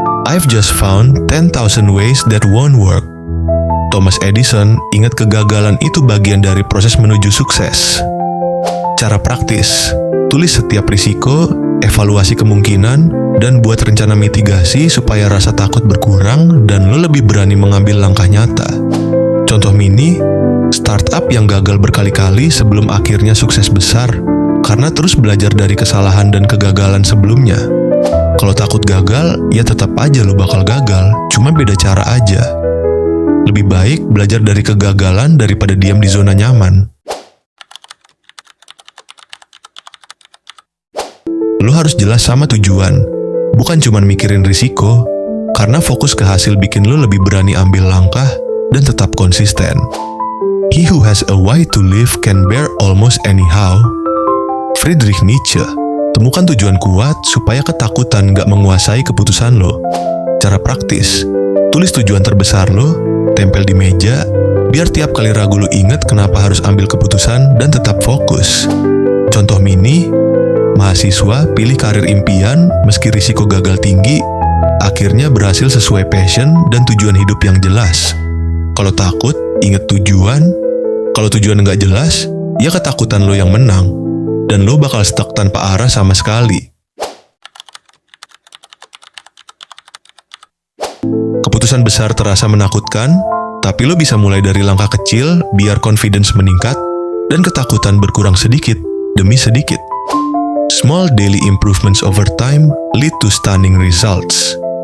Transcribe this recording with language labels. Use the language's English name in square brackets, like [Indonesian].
[English] I've just found 10,000 ways that won't work. [Indonesian] Thomas Edison ingat kegagalan itu bagian dari proses menuju sukses. Cara praktis, tulis setiap risiko, evaluasi kemungkinan, dan buat rencana mitigasi supaya rasa takut berkurang dan lo lebih berani mengambil langkah nyata. Contoh mini, startup yang gagal berkali-kali sebelum akhirnya sukses besar, karena terus belajar dari kesalahan dan kegagalan sebelumnya. Kalau takut gagal, ya tetap aja lo bakal gagal, cuma beda cara aja. Lebih baik belajar dari kegagalan daripada diam di zona nyaman. Lo harus jelas sama tujuan, bukan cuma mikirin risiko, karena fokus ke hasil bikin lo lebih berani ambil langkah dan tetap konsisten. [English] He who has a why to live can bear almost anyhow. [Indonesian] Friedrich Nietzsche, temukan tujuan kuat supaya ketakutan gak menguasai keputusan lo. Cara praktis, tulis tujuan terbesar lo, tempel di meja, biar tiap kali ragu lo inget kenapa harus ambil keputusan dan tetap fokus. Contoh mini, mahasiswa pilih karir impian meski risiko gagal tinggi, akhirnya berhasil sesuai passion dan tujuan hidup yang jelas. Kalau takut, inget tujuan. Kalau tujuan nggak jelas, ya ketakutan lo yang menang, dan lo bakal stuck tanpa arah sama sekali. Keputusan besar terasa menakutkan, tapi lo bisa mulai dari langkah kecil biar confidence meningkat dan ketakutan berkurang sedikit demi sedikit. [English] Small daily improvements over time lead to stunning results.